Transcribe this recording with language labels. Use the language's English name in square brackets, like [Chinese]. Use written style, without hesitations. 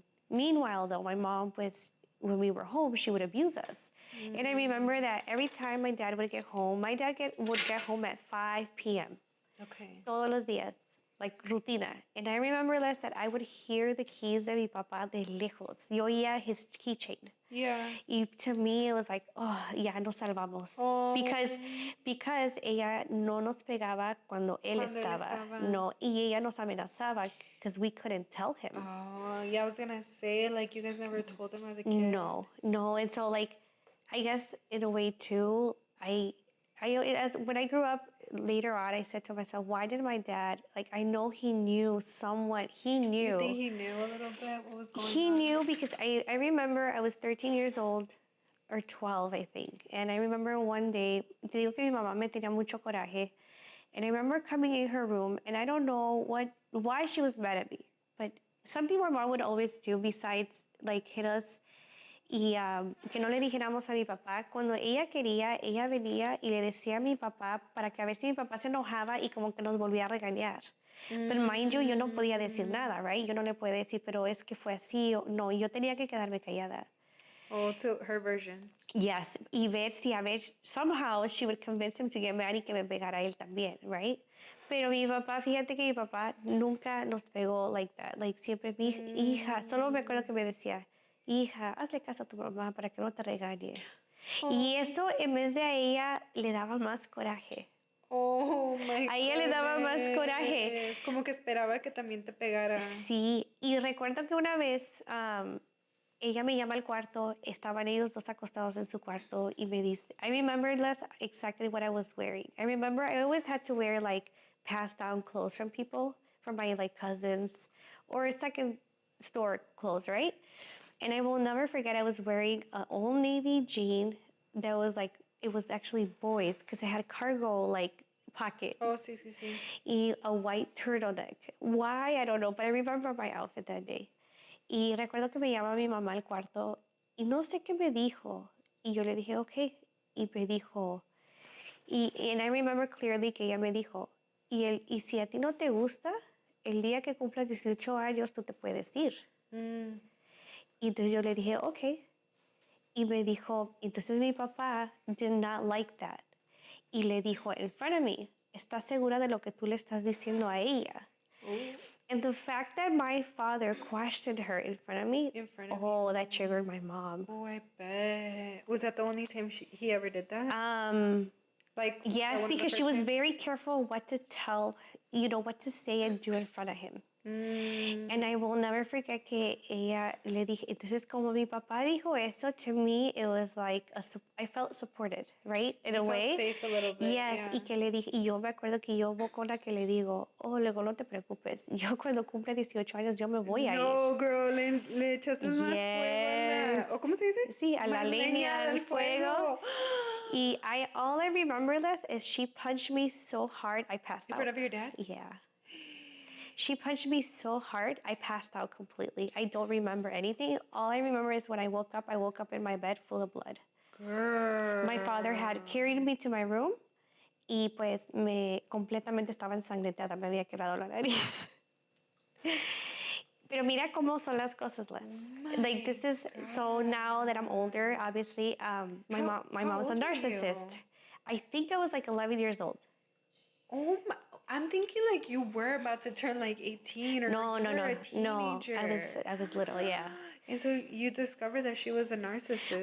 [English] Meanwhile, though, my mom, when we were home, she would abuse us. And I remember that every time my dad would get home, would get home at 5 p.m. Okay. [Spanish] Todos los días, like rutina. [English] And I remember less that I would hear the keys [Spanish] de mi papá de lejos. Yo oía [English] his keychain. Yeah. Y to me, it was like, oh, [Spanish] ya nos salvamos. [English] Oh. [Spanish] Because ella no nos pegaba cuando él estaba. No, y ella nos amenazaba [English] because we couldn't tell him. Oh, yeah, I was going to say, like, you guys never told him as a kid. No. And so, like, I guess in a way, too, I when I grew up later on, I said to myself, why did my dad, like, I know he knew somewhat, he knew. You think he knew a little bit what was going on? He knew because I remember I was 13 years old or 12, I think. And I remember one day, [Spanish] te digo que mi mamá me tenía mucho coraje. [English] And I remember coming in her room, and I don't know why she was mad at me. But something my mom would always do besides like hit us [Spanish] y que no le dijéramos a mi papá. Cuando ella quería, ella venía y le decía a mi papá para que a ver si mi papá se enojaba y como que nos volvía a regañar. Pero [English] mind you, [Spanish] yo no podía decir nada, right? Yo no le podía decir, pero es que fue así. O, no, yo tenía que quedarme callada. [English] Oh, to her version. [Spanish] Yes, y ver si a ver, [English] somehow she would convince him to get mad [Spanish] y que me pegara él también, right? Pero mi papá, fíjate que mi papá nunca nos pegó [English] like that. [Spanish] Like siempre, mi hija, solo me acuerdo que me decía, hija, hazle caso a tu mamá para que no te regañe. Y eso en vez de a ella le daba más coraje. [English] Oh my [Spanish] A ella le daba más coraje. Es como que esperaba que también te pegara. Sí, y recuerdo que una vez ella me llama al cuarto, estaban ellos dos acostados en su cuarto y me dice, [English] I remember less exactly what I was wearing. I remember I always had to wear like passed down clothes from people, from my like cousins or second store clothes, right? And I will never forget I was wearing an Old Navy jean that was like, it was actually boys because it had cargo like pockets. [Spanish] Oh, sí, sí, sí. [English] Y a white turtleneck. Why? I don't know, but I remember my outfit that day. [Spanish] Y recuerdo que me llama mi mamá al cuarto y no sé qué me dijo. Y yo le dije, ok. Y me dijo, [English] and I remember clearly [Spanish] que ella me dijo, y si a ti no te gusta, el día que cumplas 18 años tú te puedes ir. Y entonces yo le dije, ok. Y me dijo, entonces mi papá [English] did not like that. [Spanish] Y le dijo [English] in front of me, [Spanish] ¿estás segura de lo que tú le estás diciendo a ella? [English] And the fact that my father questioned her in front of me, that triggered my mom. Oh, I bet. Was that the only time he ever did that? Like yes, because she was very careful what to tell, what to say and do in front of him. And I will never forget [Spanish] que ella le dije, entonces como mi papá dijo eso, [English] to me it was like, I felt supported, right? In a way. Safe a little bit. Yes, Yeah. [Spanish] y que le dije, y yo me acuerdo que yo voy con la que le digo, luego no te preocupes, yo cuando cumple 18 años yo me voy a ir. No, girl, le echaste más fuego a la... ¿O cómo se dice? Sí, a la leña, al fuego. [English] Y all I remember this is she punched me so hard I passed out. In front of your dad? Yeah. She punched me so hard, I passed out completely. I don't remember anything. All I remember is when I woke up in my bed full of blood. Girl. My father had carried me to my room [Spanish] y pues completamente estaba ensangrentada, me había quebrado la nariz. Pero mira cómo son las cosas, Les. [English] Like this is, so now that I'm older, obviously, my mom's a narcissist. I think I was like 11 years old. Oh my, I'm thinking like you were about to turn like 18 or no, a teenager. No, I was little, yeah. And so you discovered that she was a narcissist.